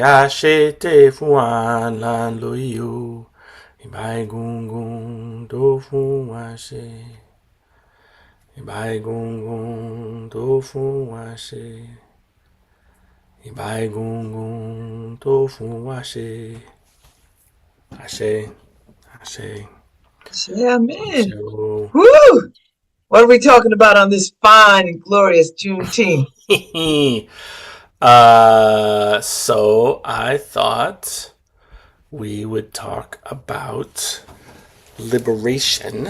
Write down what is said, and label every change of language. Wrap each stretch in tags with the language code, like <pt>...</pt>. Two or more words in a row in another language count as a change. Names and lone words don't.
<yo>Ashe te fun wa lan lo yo. Iba egungun to fun wa she. Iba egungun to fun wa she. Iba egungun to fun wa she. Ashe, ashe,</yo> <en>Yeah, ashe. man. Woo! What are we talking about on this fine and glorious Juneteenth? So I thought we would talk about liberation,</en>